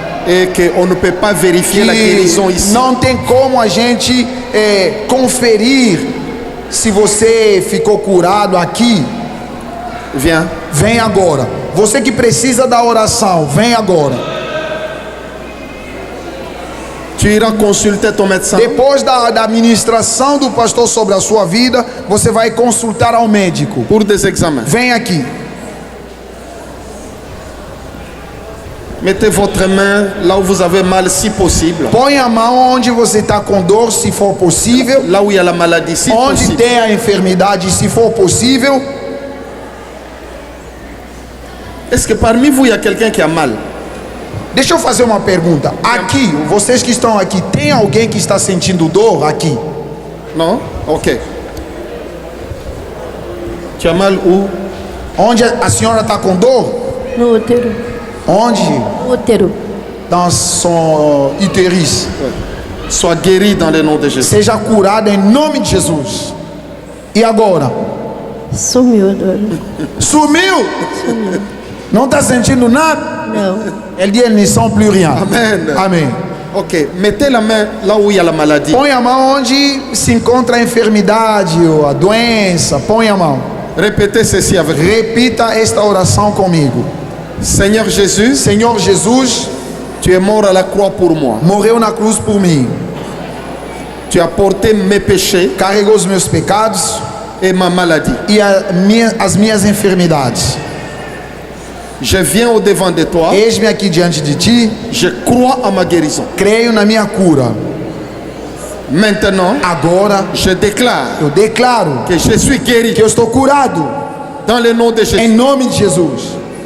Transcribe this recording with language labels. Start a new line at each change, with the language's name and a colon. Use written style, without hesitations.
French: et que on ne peut pas vérifier la guérison ici,
Portuguese: não tem como a gente conferir se você ficou curado aqui. Vem agora. Você que precisa da oração, vem agora.
French: Tu iras consulter ton médecin.
Portuguese: Depois da administração do pastor sobre a sua vida, você vai consultar ao médico.
French: Pour des examens.
Portuguese: Vem aqui.
French: Mettez votre main là où vous avez mal, si possible.
Portuguese: Põe a mão onde você está com dor, se for possível.
French: Là où il y a la maladie, si
Portuguese: onde
French: possible.
Portuguese: tem a enfermidade, se for possível.
French: Est-ce que parmi vous, il y a quelqu'un qui a mal?
Portuguese: Deixa eu fazer uma pergunta. Aqui, vocês que estão aqui, tem alguém que está sentindo dor aqui?
French: Non? Ok. Tu as mal où?
Portuguese: Onde a senhora está com dor? No útero. Onde? No útero.
French: Dans son utérus. Sois guéri dans le nom de Jésus.
Portuguese: Seja curada em nome de Jesus. E agora? Sumiu a dor. Sumiu? Sumiu. Não está sentindo nada? Não.
French: Elle dit, elle ne sent plus rien. Amen.
Portuguese: Amém. Ok.
French: Mettez la main là où il y a la maladie.
Portuguese: Põe a mão onde se encontra a enfermidade ou a doença. Põe a mão.
French: Répétez ceci avec moi.
Portuguese: Repita esta oração comigo.
French: Seigneur Jésus,
Portuguese: Senhor Jesus,
French: tu es mort à la croix pour moi.
Portuguese: morreu na cruz por mim.
French: Tu as porté mes péchés
Portuguese: Carregou os meus pecados
French: et ma maladie.
Portuguese: e as minhas enfermidades.
French: Je viens au devant de toi.
Portuguese: Eis-me aqui diante de ti.
French: Je crois à ma guérison.
Portuguese: Creio na minha cura.
French: Maintenant,
Portuguese: agora
French: je déclare
Portuguese: eu declaro
French: que je suis guéri
Portuguese: que eu estou curado
French: dans le nom de Jésus.
Portuguese: em nome de Jesus.